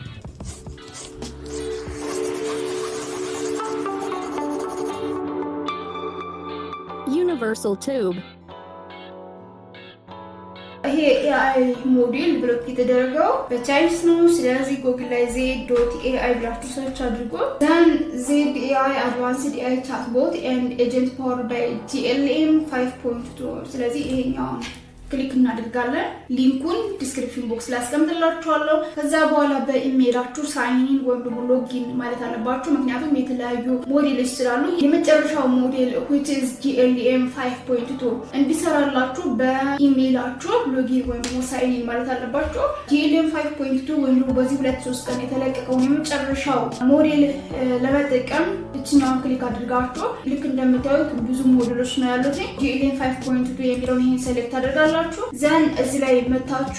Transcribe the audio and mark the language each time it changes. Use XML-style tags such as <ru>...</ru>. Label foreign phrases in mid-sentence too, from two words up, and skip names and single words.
<am>Universal Tube ይሄ ኤአይ ሞዴል ዴቨሎፕ የተደረገው በቻይኒስ ነው። ስለዚህ ጉግል ላይ z.ai ብላችሁ ሰርች አድርጎ</am> <en>then z.ai advanced AI chatbot and agent powered by</en> <am>GLM 5.2 ስለዚህ ይሄኛው ክሊክ እናደርጋለን። ሊንኩን</am> <en>description box</en> <am>ላይ አስቀምጥላችኋለሁ። ከዛ በኋላ በኢሜይላችሁ</am> <en>sign in</en> <am>ወይም ደግሞ ሎጊን ማለት አለባችሁ። ምክንያቱም የተለያዩ ሞዴሎች ስላሉ የመጨረሻው ሞዴል</am> <en>which is GLM 5.2</en> <am>እንዲሰራላችሁ በኢሜይላችሁ ሎጊን ወይም ደግሞ</am> <en>sign in</en> <am>ማለት አለባችሁ። GLM 5.2 ወይም ደግሞ በዚህ 2-3 ቀን የተለቀቀውን የመጨረሻው ሞዴል ለመጠቀም እችኛውን ክሊክ አድርጋችሁ ልክ እንደምታዩት ብዙ ሞዴሎች ነው ያሉት። GLM 5.2 የሚለውን ይሄን ሴሌክት አድርጋላችሁ። ዘን እዚህ ላይ መታችሁ</am>